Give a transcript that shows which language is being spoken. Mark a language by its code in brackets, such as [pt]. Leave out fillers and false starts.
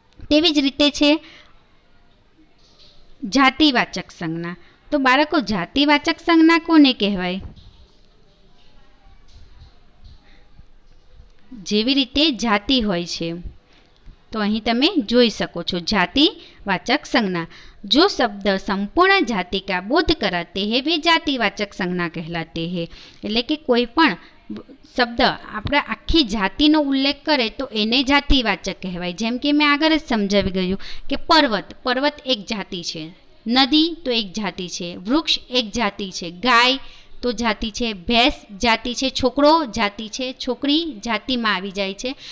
[gu] તેવી જ રીતે છે જાતિવાચક સંજ્ઞા. તો બાળકો જાતિવાચક સંજ્ઞા કોને કહેવાય? જેવી રીતે જાતિ હોય છે, તો અહીં તમે જોઈ શકો છો जातिवाचक संज्ञा. [hi] जो शब्द संपूर्ण जाति का बोध कराते हैं वे जातिवाचक संज्ञा कहलाते हैं. [gu] એટલે કે કોઈ પણ શબ્દ આપણે આખી જાતિનો ઉલ્લેખ કરે તો એને જાતિવાચક કહેવાય. જેમ કે મેં આગળ જ સમજાવી ગયું કે પર્વત એક જાતિ છે, નદી તો એક જાતિ છે, વૃક્ષ એક જાતિ છે, ગાય તો જાતિ છે, ભેંસ જાતિ છે, છોકરો જાતિ છે, છોકરી જાતિમાં આવી જાય છે.